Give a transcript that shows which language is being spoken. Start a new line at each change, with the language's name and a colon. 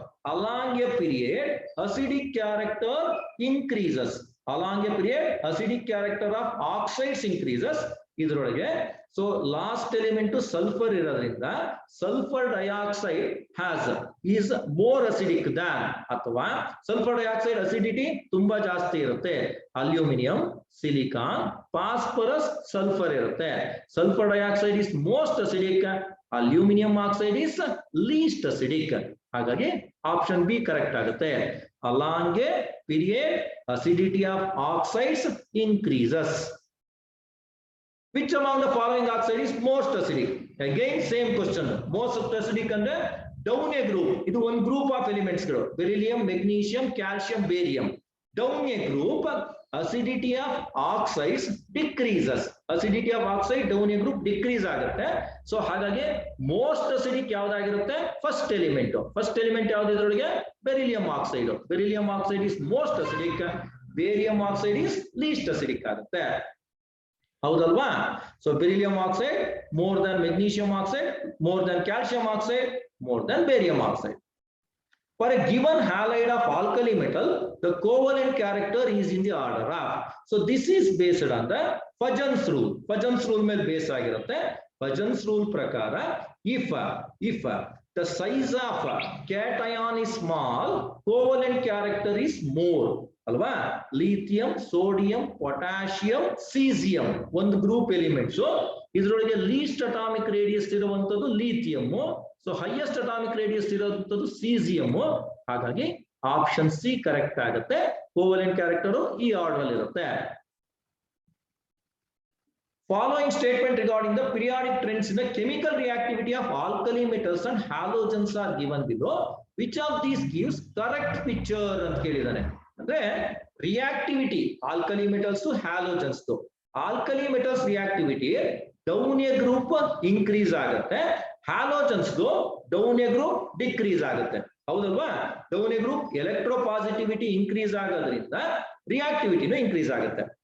English: Along a period, acidic character increases. Along a period, acidic character of oxides increases.
Kannada: ಇದರೊಳಗೆ so last element sulphur ಇರೋದ್ರಿಂದ
English: sulphur dioxide is more acidic than,
Kannada: ಅಥವಾ sulphur dioxide acidity ತುಂಬಾ ಜಾಸ್ತಿ ಇರುತ್ತೆ. Aluminium, silicon, phosphorus, sulphur ಇರುತ್ತೆ.
English: Sulphur dioxide is most acidic, aluminium oxide is least acidic.
Kannada: ಹಾಗಾಗಿ option B correct ಆಗುತ್ತೆ.
English: Along a period acidity of oxides increases. Which among the following oxide is most acidic? Again same question. Most acidic
Kannada: ಅಂದ್ರೆ
English: down a group.
Kannada: ಇದು ಒಂದು group of elements ಗಳು, beryllium, magnesium, calcium, barium.
English: Down a group, acidity of oxides decreases. Acidity of oxide down a group decrease
Kannada: ಆಗುತ್ತೆ. So ಹಾಗಾಗಿ most acidic ಯಾವ್ದಾಗಿರುತ್ತೆ? First element. First element ಯಾವ್ದು ಇದರೊಳಗೆ? Beryllium oxide.
English: beryllium oxide is most acidic, barium oxide is least acidic
Kannada: ಆಗುತ್ತೆ. ಹೌದಲ್ವಾ?
English: So beryllium oxide more than magnesium oxide, more than calcium oxide, more than barium oxide. For a given halide of alkali metal, the covalent character is in the order of. So this is based on the Pajan's rule.
Kannada: Pajan's rule ಮೇಲೆ base ಆಗಿರುತ್ತೆ.
English: Pajan's rule
Kannada: ಪ್ರಕಾರ
English: if the size of cation is small, covalent character is more.
Kannada: ಅಲ್ವಾ. Lithium, sodium, potassium, caesium ಒಂದು group elements. ಇದರೊಳಗೆ list atomic radius ಇರುವಂತದ್ದು lithium. So highest atomic radius ಇರುವಂತದ್ದು caesium. ಹಾಗಾಗಿ option C correct ಆಗುತ್ತೆ. Covalent character ಈ order ಅಲ್ಲಿ ಇರುತ್ತೆ.
English: Following statement regarding the periodic trends in the chemical reactivity of alkali metals and halogens are given below. Which of these gives correct picture
Kannada: ಅಂತ ಕೇಳಿದಾನೆ. ಅಂದ್ರೆ reactivity alkali metals halogens. Alkali metals reactivity down A group increase ಆಗುತ್ತೆ, halogens down A group decrease ಆಗುತ್ತೆ. ಹೌದಲ್ವಾ. Down A group ಎಲೆಕ್ಟ್ರೋಪಾಸಿಟಿವಿಟಿ increase ಆಗೋದ್ರಿಂದ ರಿಯಾಕ್ಟಿವಿಟಿನೂ increase ಆಗುತ್ತೆ.